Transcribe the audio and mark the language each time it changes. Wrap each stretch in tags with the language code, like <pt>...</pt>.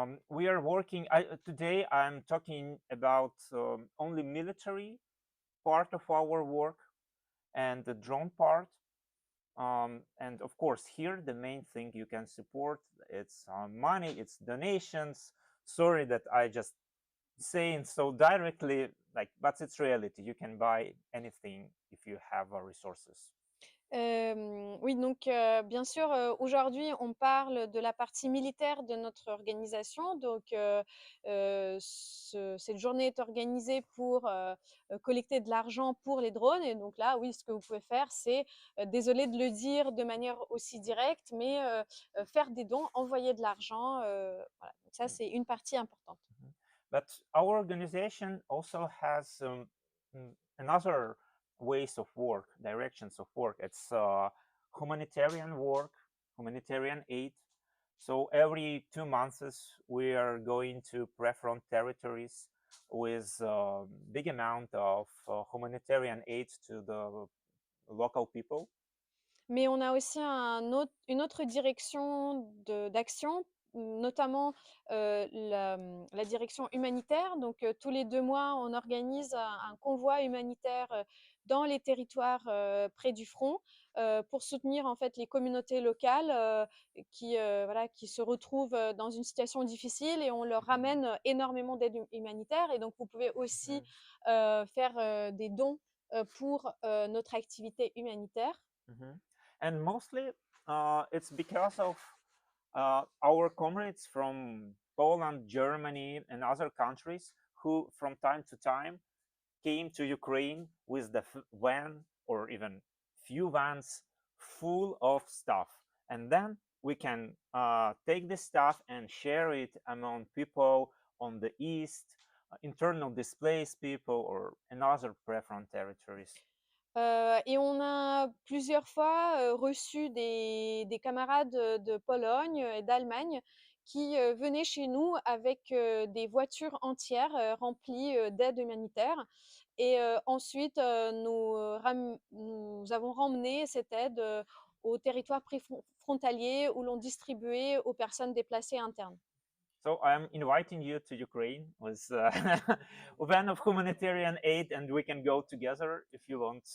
<en>We are working today. I'm talking about only military part of our work and the drone part. And of course, here the main thing you can support, it's money, it's donations. Sorry that I just saying so directly, like, but it's reality. You can buy anything if you have resources.</en> <fr>Oui, donc bien sûr, aujourd'hui, on parle de la partie militaire de notre organisation. Donc, cette journée est organisée pour collecter de l'argent pour les drones. Et donc là, oui, ce que vous pouvez faire, c'est, désolé de le dire de manière aussi directe, mais faire des dons, envoyer de l'argent. Voilà. Donc ça, c'est une partie importante.</fr> <en>But our organization also has another ways of work, directions of work. It's humanitarian work, humanitarian aid. So every 2 months we are going to pre-front territories with a big amount of humanitarian aid to the local people.</en> <fr>Mais on a aussi une autre direction d'action, notamment la direction humanitaire. Donc, tous les 2 mois, on organise un convoi humanitaire dans les territoires près du front pour soutenir en fait les communautés locales voilà, qui se retrouvent dans une situation difficile et on leur ramène énormément d'aide humanitaire. Et donc, vous pouvez aussi faire des dons pour notre activité humanitaire.</fr> <en>And mostly it's because of our comrades from Poland, Germany, and other countries who, from time to time, came to Ukraine with the van or even few vans full of stuff. And then we can take this stuff and share it among people on the east, internal displaced people, or in other pre-front territories.</en> <fr>Et on a plusieurs fois reçu des camarades de Pologne et d'Allemagne qui venaient chez nous avec des voitures entières remplies d'aide humanitaire. Et ensuite, nous avons ramené cette aide aux territoires frontaliers où l'on distribuait aux personnes déplacées internes.</fr> <en>So I'm inviting you to Ukraine with a van of humanitarian aid, and we can go together if you want.</en>